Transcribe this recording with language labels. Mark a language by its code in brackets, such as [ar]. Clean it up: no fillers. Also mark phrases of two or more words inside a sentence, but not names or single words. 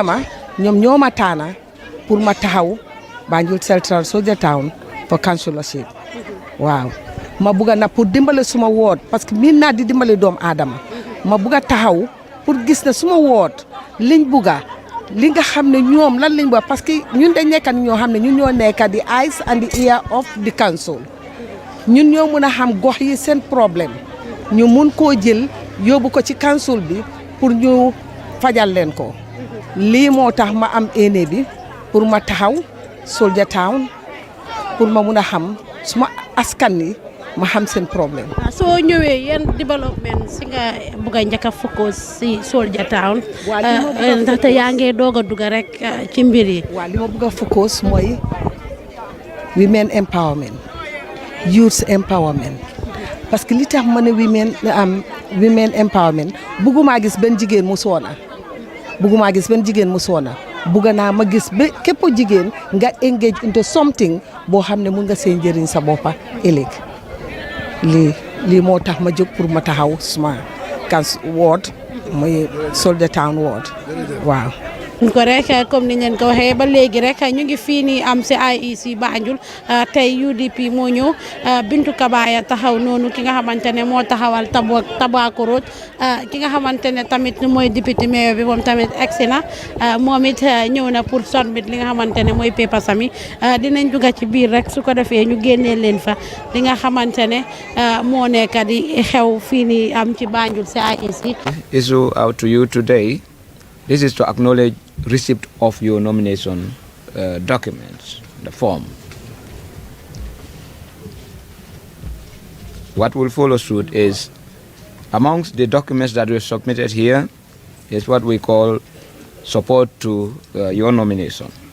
[wo] ma ñoom ñoo ma taana pour ma taxaw Banjul Central Soldier Town pour councilorship waaw ma bugga na pour dimbale suma woot [fr] parce que [wo] miin naa di dimbale doom aadama ma bugga taxaw pour gis ne suma woot liñ bugga li nga xam ne ñoom lan lañ bugga [fr] parce que [wo] ñun dañ nekk ñoo xam ne ñun ñoo nekk di [en] eyes and the ear of the council [wo] ñun ñoo mun a xam gox yi seen problème ñu mun koo jël yóbbu ko ci council bi pour ñu fajal leen ko lii moo tax ma am éene bi pour ma taxaw Soldier Town pour ma mun a xam suma askan yi ma xam seen problème. soo ñëwee yan développement si nga bugg a njëkk a focus si Soldier Town. ndaxte yaa ngi doog a dugg rek ci mbir yi. waaw li ma bugg a focus mooy [en] women empowerment youth empowerment [fr] parce que [wo] li tax ma ne [en] women empowerment [wo] buggumaa gis benn jigéen mu soona bugg naa ma gis ba képp jigéen nga [en] engage into something [wo] boo xam ne mun nga seen njëriñ sa boppa ëllëg lii moo tax ma jóg pour ma taxaw suma ward muy Soldier Town ward waaw. ko rek comme ni ngeen ko waxee ba léegi rek ñu ngi fii nii am si IEC Banjul tey UDP moo ñëw Bintu Kabaya taxaw noonu ki nga xamante ne moo taxawal Tobacco Road ki nga xamante ne tamit mooy député mayor bi moom tamit egsi na moom it ñëw na pour submit li nga xamante ne mooy paper sami dinañ dugg ci biir rek su ko defee ñu génnee leen fa li nga xamante ne moo nekk di xew fii nii am ci Banjul si IEC. [en] Issue out to you today. This is to acknowledge receipt of your nomination documents, the form. What will follow suit is, amongst the documents that were submitted here, is what we call support to your nomination.